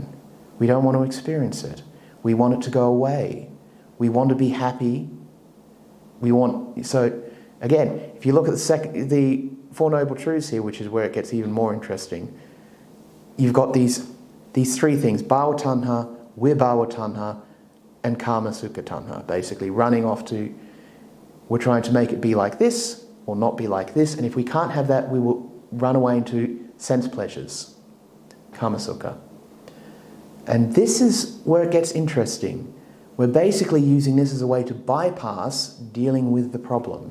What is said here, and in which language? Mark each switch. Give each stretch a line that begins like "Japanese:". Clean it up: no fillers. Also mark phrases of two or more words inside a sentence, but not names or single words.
English: We don't want to experience it. We want it to go away. We want to be happy. So again, if you look at the Four Noble Truths here, which is where it gets even more interesting, you've got these three things:
Pali: bhava tanha, vibhava tanha, and karma sukha tanha,
English: basically running off to, we're trying to make it be like this or not be like this, and if we can't have that, we will run away into sense pleasures,
Pali: karma sukha.
English: And this is where it gets interesting. We're basically using this as a way to bypass dealing with the problem.